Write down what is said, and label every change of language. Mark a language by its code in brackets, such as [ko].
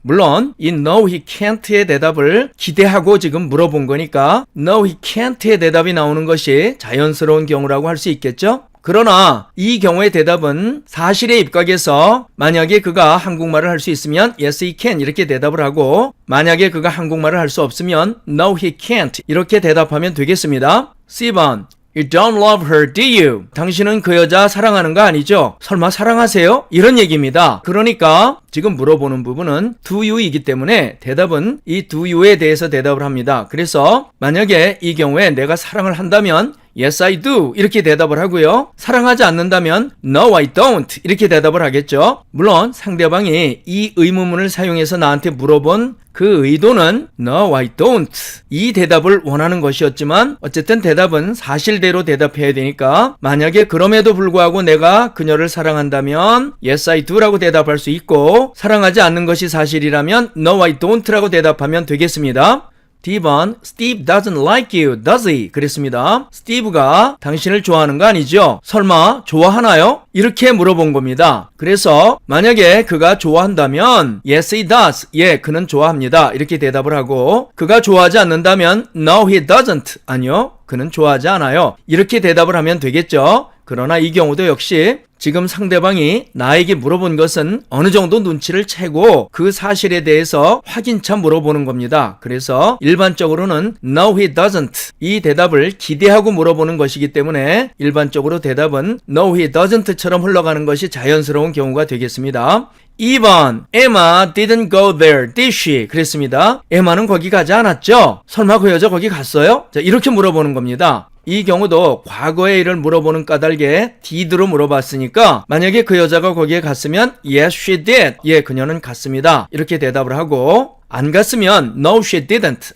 [ko] 물론 이 [en] no he can't [ko] 의 대답을 기대하고 지금 물어본 거니까 no he can't의 대답이 나오는 것이 자연스러운 경우라고 할 수 있겠죠? 그러나 이 경우의 대답은 사실에 입각해서 만약에 그가 한국말을 할 수 있으면 [en] yes he can [ko] 이렇게 대답을 하고 만약에 그가 한국말을 할 수 없으면 [en] no he can't [ko] 이렇게 대답하면 되겠습니다. [en] C번 You don't love her, do you? [ko] 당신은 그 여자 사랑하는 거 아니죠? 설마 사랑하세요? 이런 얘기입니다. 그러니까 지금 물어보는 부분은 [en] do you [ko] 이기 때문에 대답은 이 do you에 대해서 대답을 합니다. 그래서 만약에 이 경우에 내가 사랑을 한다면 [en] Yes, I do. [ko] 이렇게 대답을 하고요. 사랑하지 않는다면 [en] No, I don't. [ko] 이렇게 대답을 하겠죠. 물론 상대방이 이 의문문을 사용해서 나한테 물어본 그 의도는 [en] No, I don't. [ko] 이 대답을 원하는 것이었지만 어쨌든 대답은 사실대로 대답해야 되니까 만약에 그럼에도 불구하고 내가 그녀를 사랑한다면 [en] Yes, I do [ko] 라고 대답할 수 있고 사랑하지 않는 것이 사실이라면 [en] No, I don't [ko] 라고 대답하면 되겠습니다. [en] D번 Steve doesn't like you, does he? [ko] 그랬습니다. 스티브가 당신을 좋아하는 거 아니죠? 설마 좋아하나요? 이렇게 물어본 겁니다. 그래서 만약에 그가 좋아한다면 [en] Yes, he does. [ko] 예, 그는 좋아합니다. 이렇게 대답을 하고 그가 좋아하지 않는다면 [en] No, he doesn't. [ko] 아니요, 그는 좋아하지 않아요. 이렇게 대답을 하면 되겠죠? 그러나 이 경우도 역시 지금 상대방이 나에게 물어본 것은 어느 정도 눈치를 채고 그 사실에 대해서 확인차 물어보는 겁니다. 그래서 일반적으로는 [en] No, he doesn't. [ko] 이 대답을 기대하고 물어보는 것이기 때문에 일반적으로 대답은 [en] No, he doesn't [ko] 처럼 흘러가는 것이 자연스러운 경우가 되겠습니다. [en] 2번 Emma didn't go there, did she? [ko] 그랬습니다. 에마는 거기 가지 않았죠? 설마 그 여자 거기 갔어요? 자, 이렇게 물어보는 겁니다. 이 경우도 과거의 일을 물어보는 까닭에 did로 물어봤으니까 만약에 그 여자가 거기에 갔으면 [en] Yes, she did. [ko] 예, 그녀는 갔습니다. 이렇게 대답을 하고 안 갔으면 [en] No, she didn't.